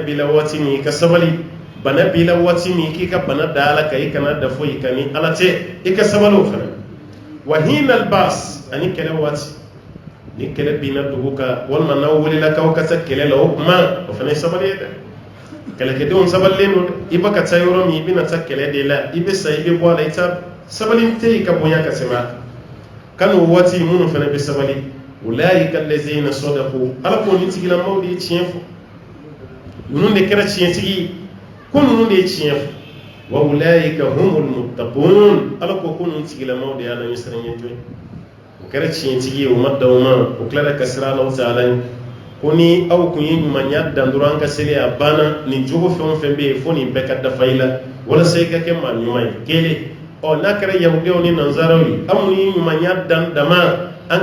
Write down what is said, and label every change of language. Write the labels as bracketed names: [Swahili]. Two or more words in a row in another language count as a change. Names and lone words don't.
[Bambara] b'i la waati min i ka sabali bana b'i la waati min k'i ka bana da ala kan i kana da foyi kan ni ala tɛ i ka sabali o fana [Arabic] وحين البأس [Bambara] ani kɛlɛ waati ni kɛlɛ binna dugu kan walima n'aw wulila k'aw ka taa kɛlɛ la o kuma o fana ye sabali ye dɛ kɛlɛkɛdenw sabalilen don dɛ i bɛ ka taa yɔrɔ min i bɛna taa kɛlɛ de la i bɛ sa i bɛ bɔ a la i t'a sabali tɛ yen ka bonya ka tɛmɛ a kan n'o waati minnu fana bɛ sabali [Arabic] أولئك الذين صدقوا [Bambara] ala ko ni tigilamaw de ye tiɲɛ fɔ ninnu de kɛra tiɲɛtigi ye ko ninnu de ye tiɲɛ fɔ [Arabic] وأولئك هم المتقون [Bambara] ala ko ninnu tigilamaw de y'a la ɲɛsiranɲɛ jɔn o kɛra tiɲɛtigi ye o ma dan o ma o tilara ka sira ala taala ye ko ni aw kun ye ɲumanya dan dɔrɔn an ka seli a banna nin jogo fɛn o fɛn bɛ yen fo nin bɛɛ ka dafa i la walasa i ka kɛ maa ɲuman ye kelen n'a kɛra yahudiyaw ni nanzaraw ye an mun ye ɲumanya dan dama an